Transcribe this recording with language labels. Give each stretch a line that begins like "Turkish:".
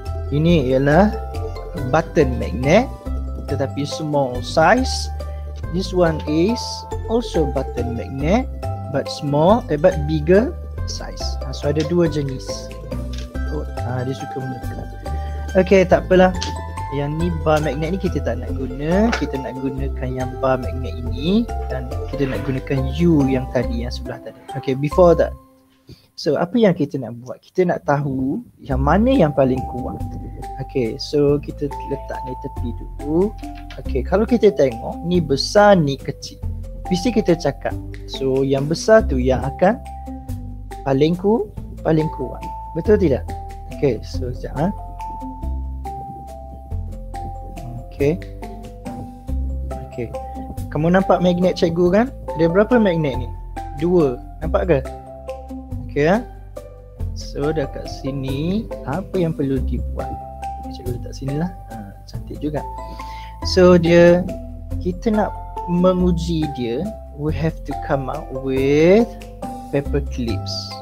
Malay: Ini ialah button magnet tetapi
English: small size. This one is also button magnet but bigger size.
Malay: So ada dua jenis. Dia suka melekat. Okay, tak apalah. Yang ni bar magnet ni kita tak nak guna. Kita nak gunakan yang bar magnet ini dan kita nak gunakan U yang tadi, yang sebelah tadi. Okay,
English: before that,
Malay: So apa yang kita nak buat? Kita nak tahu yang mana yang paling kuat. Okay, so kita letak ni tepi dulu. Okay, kalau kita tengok ni besar ni kecil, mesti kita cakap, so yang besar tu yang akan paling kuat. Betul tidak? Okay, so sekejap. Okay. Kamu nampak magnet cikgu kan? Ada berapa magnet ni? 2. Nampak ke? Okay. So dekat sini apa yang perlu dibuat? Cikgu letak sini lah. Cantik juga. So kita nak menguji dia,
English: we have to come out with paper clips.